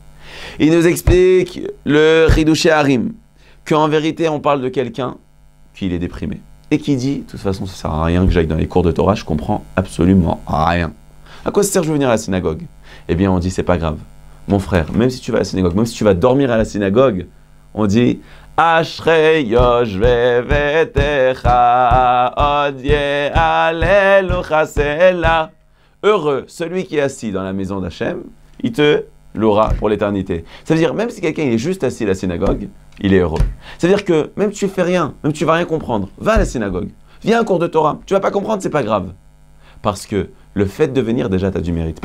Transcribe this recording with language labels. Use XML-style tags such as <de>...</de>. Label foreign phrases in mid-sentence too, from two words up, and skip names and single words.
<fr>Il nous explique, le Ridouché Harim, qu'en vérité, on parle de quelqu'un qui est déprimé. Et qui dit, de toute façon, ça sert à rien que j'aille dans les cours de Torah, je comprends absolument rien. À quoi ça sert de venir à la synagogue? Eh bien, on dit, c'est pas grave. Mon frère, même si tu vas à la synagogue, même si tu vas dormir à la synagogue, on dit</fr> <he>אשרי יושבי ביתך עוד יהללוך סלה.</he> <fr>Heureux, celui qui est assis dans la maison d'Hachem, il te louera pour l'éternité. Ça veut dire, même si quelqu'un est juste assis à la synagogue, il est heureux. Ça veut dire que même si tu fais rien, même si tu vas rien comprendre, va à la synagogue, viens à un cours de Torah. Tu vas pas comprendre, c'est pas grave. Parce que le fait de venir, déjà, tu as du mérite.</fr>